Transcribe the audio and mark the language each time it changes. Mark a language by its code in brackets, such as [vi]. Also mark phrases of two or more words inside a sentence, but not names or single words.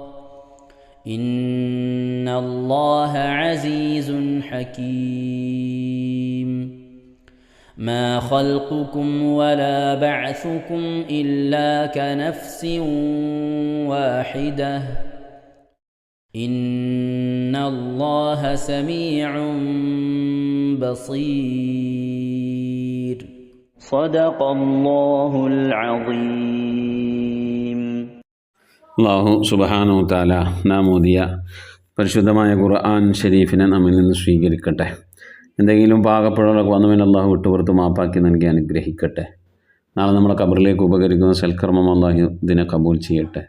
[ar] إن الله عزيز حكيم ما خلقكم ولا بعثكم إلا كنفس واحدة إن الله سميع بصير صدق الله العظيم. الله سبحانه وتعالى [ml] നാം ഓതിയ പരിശുദ്ധമായ ഖുർആൻ ഷരീഫിനെ നമ്മിൽ നിന്ന് സ്വീകരിക്കട്ടെ. എന്തെങ്കിലും പാകപ്പിഴകളൊക്കെ വന്നുവെങ്കിൽ അള്ളാഹു വിട്ടുപുറത്ത് മാപ്പാക്കി നൽകി അനുഗ്രഹിക്കട്ടെ. നാളെ നമ്മളെ ഖബറിലേക്ക് ഉപകരിക്കുന്ന സൽക്കർമ്മം അള്ളാഹു ഇതിനെ കബൂൽ ചെയ്യട്ടെ.